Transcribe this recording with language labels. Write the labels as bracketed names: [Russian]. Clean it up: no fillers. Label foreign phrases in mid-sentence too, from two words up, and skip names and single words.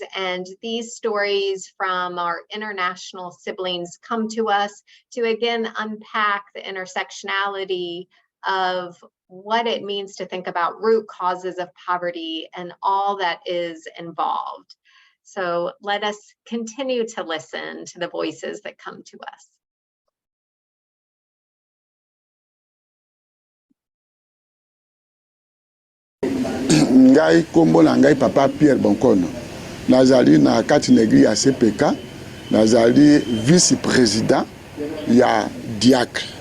[English] And these stories from our international siblings come to us to again unpack the intersectionality of what it means to think about root causes of poverty and all that is involved. So let us continue to listen to the voices that come to us. [Lingala] Ngai kombo na ngai papa Pierre Bonkono nazali na kati na église ya CPK nazali [French] vice président [Lingala] ya diacre